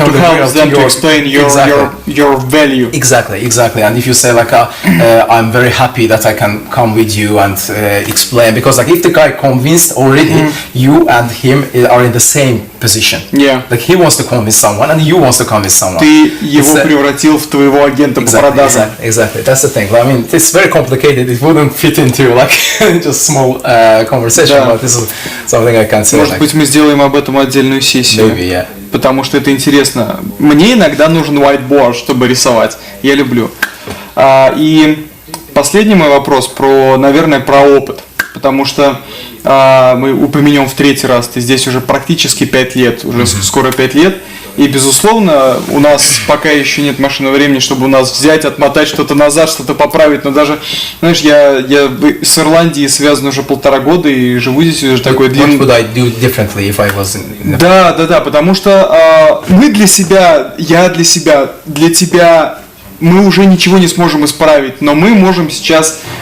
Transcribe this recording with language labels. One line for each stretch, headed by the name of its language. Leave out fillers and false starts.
English: to help them to explain your value. Exactly. And if you say like I'm very happy that I can come with you and explain, because like if the guy convinced already, you and him are in the same position. Like he wants to convince someone and you wants to convince someone.
Russian: Ты его превратил в твоего агента по продажам.
English: Exactly. That's the thing. I mean, it's very complicated. It wouldn't fit into like just small conversation, but this is something I can say.
Russian: Может быть, мы сделаем об этом отдельную сессию.
English: Maybe, yeah.
Russian: Потому что это интересно. Мне иногда нужен whiteboard, чтобы рисовать. Я люблю. И последний мой вопрос наверное, про опыт. Потому что мы упомянем в третий раз, ты здесь уже практически 5 лет, уже скоро 5 лет. И, безусловно, у нас пока еще нет машины времени, чтобы у нас взять, отмотать что-то назад, что-то поправить. Но даже, знаешь, я с Ирландией связан уже 1,5 года и живу здесь уже такой длинный...
English: What would I do differently if I was in...
Russian: Да, потому что мы для себя, я для себя, для тебя, мы уже ничего не сможем исправить, но мы можем сейчас...